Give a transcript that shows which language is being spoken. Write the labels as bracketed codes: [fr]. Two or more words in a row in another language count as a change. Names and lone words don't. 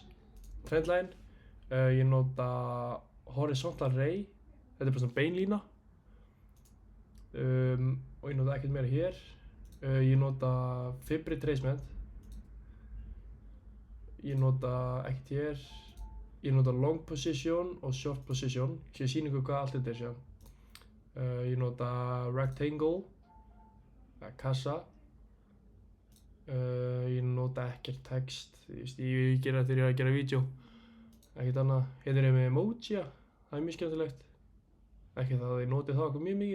[is] Trendline, ég nota [en] horizontal ray. [is] Þetta er bara svona beinlína. Og ég nota ekkert meira hér. Ég nota [en] fib retracement. [is] Ég nota ekkert hér. Ég nota [en] long position [is] og [en] short position. [is] Ég sýni ykkur hvað allt þetta er síðan. Ég nota rectangle, kassa. Ég nota ekkert text. Ég gera það þegar ég er að gera vídeo. Ekkert annað. Hérna er ég með emoji. Það er mjög skemmtilegt. Ekki það að ég noti það okkur mjög mikið.